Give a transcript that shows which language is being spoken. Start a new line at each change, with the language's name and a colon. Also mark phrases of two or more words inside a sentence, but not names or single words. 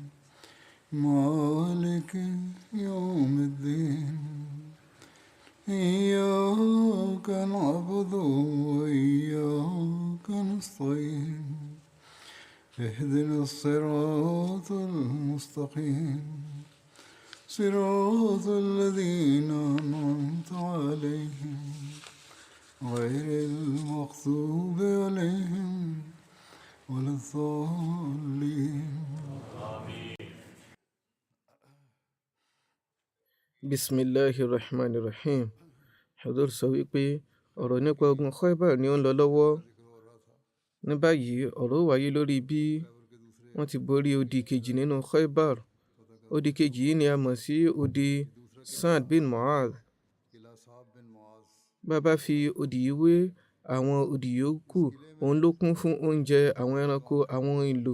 Arabic: مالك يوم الدين إياك نعبد وإياك نستعين اهدنا الصراط المستقيم صراط الذين أنعمت عليهم غير المغضوب عليهم ولا الضالين. Bismillahirrahmanirrahim.
Yoruba: Hadur sọ wípé ọ̀rọ̀ nípa ogun Khaybar ni ó ń lọ lọ́wọ́. Ní báyìí ọ̀rọ̀ wáyé lórí bí wọ́n ti borí odi kejì nínú Khaybar. Odi kejì yìí ni a mọ̀ sí odi Sa'd bin Mu'adh. Bàbá fi odi yìí wé àwọn odi yòókù, òun ló kún fún oúnjẹ, àwọn ẹranko, àwọn ìlò.